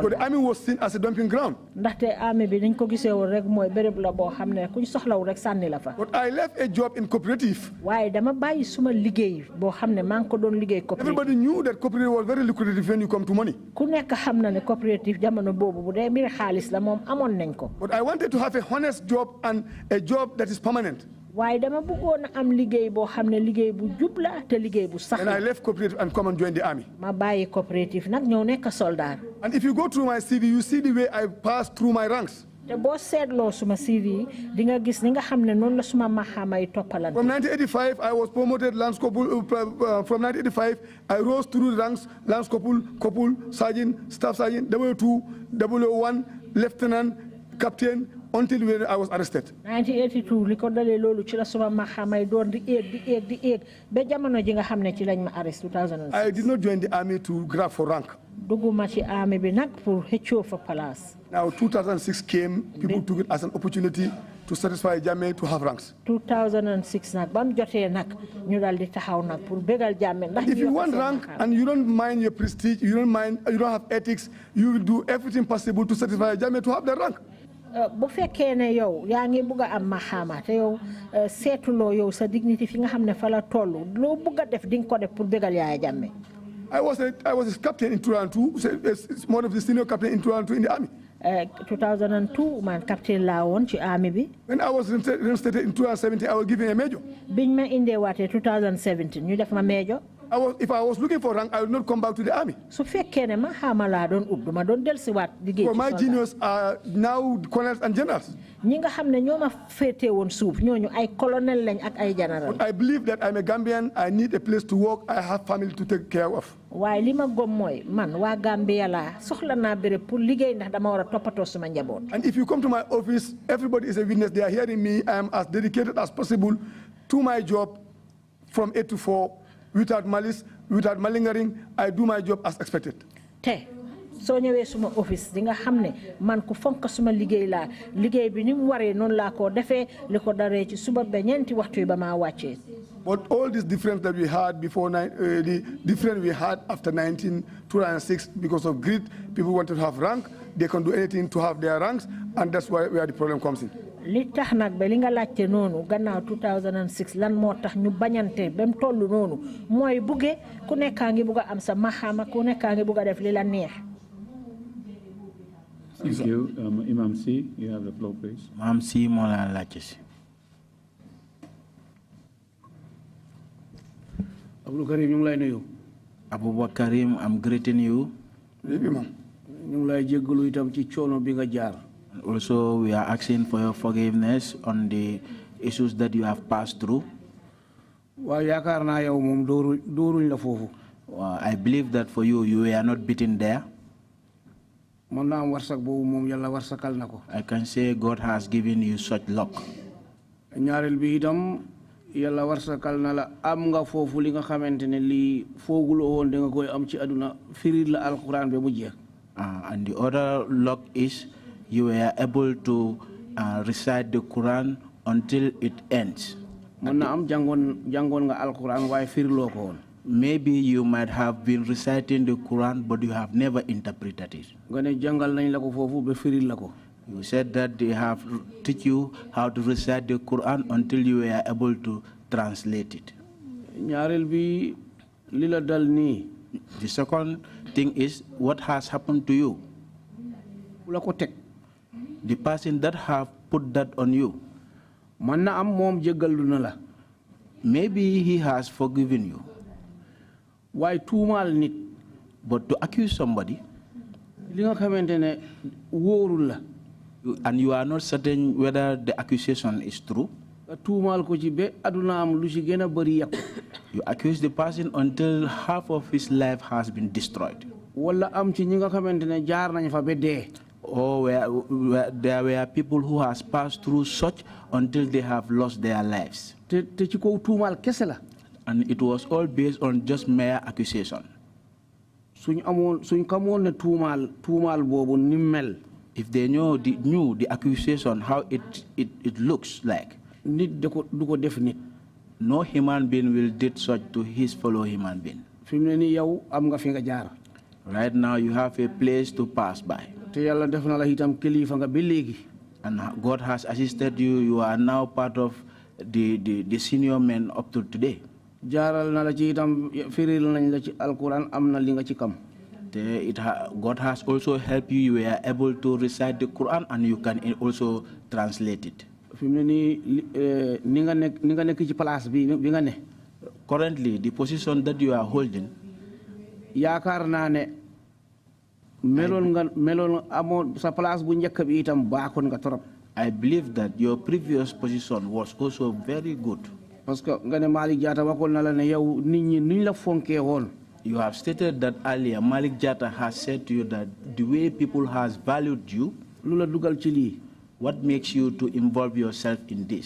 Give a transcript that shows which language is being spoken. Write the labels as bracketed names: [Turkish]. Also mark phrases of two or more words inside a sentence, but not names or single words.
[English] So the army was seen as a dumping ground. [Wolof] ndaxte army bi dañ ko gisee woon rek mooy béréb la boo xam ne kuñ soxlaw rek sànni la fa. [English] But I left a job in cooperative. [Wolof] waaye dama bàyyi suma liggéey boo xam ne maa ngi ko doon liggéey cooperative. [English] Everybody knew that cooperative was very lucrative when you come to money. [Wolof] ku nekk xam na ne cooperative jamono boobu bu dee mbir xaalis la moom amoon nañ ko. [English] But I wanted to have a honest job and a job that is permanent. [Wolof] waaye dama bëggoon a am liggéey boo xam ne liggéey bu jub la te liggéey bu sax. [English] And I left cooperative and come and join the army. [Wolof] ma bàyyi cooperative nag ñëw nekk soldat. [English] And if you go through my CV, you see the way I passed through my ranks. From 1985, I was promoted Lance Corporal. From 1985, I rose through the ranks: Lance Corporal, Sergeant, Staff Sergeant, 02, 001, Lieutenant, Captain, until when I was arrested. 1982, [Wolof] recordale lolu ci la suma mahamay doon di egg ba jamono ji nga xamne ci lañ ma arrest 2006. [English] I did not join the army to grab for rank. [Wolof] Duguma ci army bi nak pour xëccoo fa place. [English] Now 2006 came, people took it as an opportunity to satisfy Jammeh to have ranks. [Wolof] 2006 nak bam jotee nak ñu dal di taxaw nak pour bégal Jammeh ndax [English] if you want rank and you don't mind your prestige, you don't have ethics, you will do everything possible to satisfy Jammeh to have the rank. [Wolof] bu fekkee ne yow yaa ngi bugg a am maxaama te yow seetuloo yow sa dignité fi nga xam ne fa la toll loo bugg a def di nga ko def pour bégal Yaya Jammeh. [English] I was a captain in 2002, one of the senior captain in 2002 in the army. [Wolof] 2002 man captain laa woon ci army bi. [English] When I was reinstated in 2017, I was given a major. [Wolof] biñ ma indee waatee 2017 ñu def ma major. [English] If I was looking for rank, I would not come back to the army. [Wolof] So fekkee ne ma xaama laa doon ut duma doon dellusiwaat liggéey ci [English] my juniors are now colonels and generals. [Wolof] ñi nga xam ne ñoo ma féetee woon suuf ñooñu ay colonel lañ ak ay general. [English] I believe that I'm a Gambian. I need a place to work. I have family to take care of. [Wolof] waaye li ma gëm mooy man waa Gambia laa soxla naa béréb pour liggéey ndax dama war a toppatoo suma njaboot. [English] And if you come to my office, everybody is a witness. They are hearing me. I am as dedicated as possible to my job from 8 to 4. Without malice, without malingering, I do my job as expected. [Wolof] Te soo ñëwee suma office di nga xam ne man ku fonk suma liggéey laa liggéey bi ni mu waree noonu laa ko defee li ko daree ci suba ba ñeenti waxtu yi ba maa wàccee. [English] But all this difference that we had before, the difference we had after 2006, because of greed, people wanted to have rank. They can do anything to have their ranks, and that's where the problem comes in. [Wolof] li tax nag ba li nga laajte noonu gannaaw 2006 lan moo tax ñu bañante ba mu toll noonu mooy bugge ku nekkaa ngi bugg a am sa maxaama ku nekkaa ngi bugg a def li la neex. [English] Thank you. Imam C, you have the floor, please. [Wolof] Imam C, moo la laajte si. Abdoukarim, ñu ngi lay nuyu. Abdoukarim, [English] I'm greeting you. Imam. [Wolof] ñu ngi lay jéggalu itam ci coono bi nga jaar. [English] Also, we are asking for your forgiveness on the issues that you have passed through. [Wolof] Waaw yaakaar naa yow moom dooruñ la foofu. [English] I believe that for you, you were not beaten there. [Wolof] Mën naa am warsak boobu moom yàlla warsakal na ko. [English] I can say God has given you such luck. [Wolof] ñaareel bi itam yàlla warsakal na la am nga foofu li nga xamante ne lii fooguloo woon da nga koy am ci àdduna firil la alquran ba mu jeex. [English] And the other luck is you were able to recite the Quran until it ends. [Wolof] Mën na am jàngoon nga alquran waaye firiloo ko woon. [English] Maybe you might have been reciting the Quran, but you have never interpreted it. [Wolof] nga ne jàngal nañ la ko foofu ba firil la ko. [English] You said that they have teach you how to recite the Quran until you were able to translate it. [Wolof] ñaareel bi li la dal nii. [English] The second thing is what has happened to you. [Wolof] ku la ko teg. [English] The person that have put that on you. [Wolof] Man na am moom jéggalu na la. [English] Maybe he has forgiven you. [Wolof] Waaye tuumaal nit. [English] But to accuse somebody. [Wolof] Li nga xamante ne wóorul la. [English] And you are not certain whether the accusation is true. [Wolof] Tuumaal ko ci be aduna am lu ci gën a bari yàqu. [English] You accuse the person until half of his life has been destroyed. [Wolof] Wala am ci ñi nga xamante ne jaar nañ fa ba dee. [English] Or there were people who has passed through such until they have lost their lives. [Wolof] Te ci kaw tuumaal kese la. [English] And it was all based on just mere accusation. [Wolof] Suñ xamoon ne tuumaal boobu ni mel. [English] If they knew the accusation, how it looks like. [Wolof] Nit du ko def nit. [English] No human being will do such to his fellow human being. [Wolof] Fi mu ne nii yow am nga fi nga jaar. [English] Right now you have a place to pass by. [Wolof] Te yàlla def na la itam kilifa nga ba léegi. [English] And God has assisted you. You are now part of the senior men up to today. [Wolof] Jaaral na la ci itam firil nañ la ci alquran am na li nga ci kam. [English] God has also helped you. You are able to recite the Quran and you can also translate it. [Wolof] Fi mu ne nii ni nga nekk ci place bi nga ne. [English] Currently, the position that you are holding. [Wolof] Yaakaar naa ne [English] I believe that your previous position was also very good. You have stated that earlier, Malik Jatta has said to you that the way people has valued you, what makes you to involve yourself in this?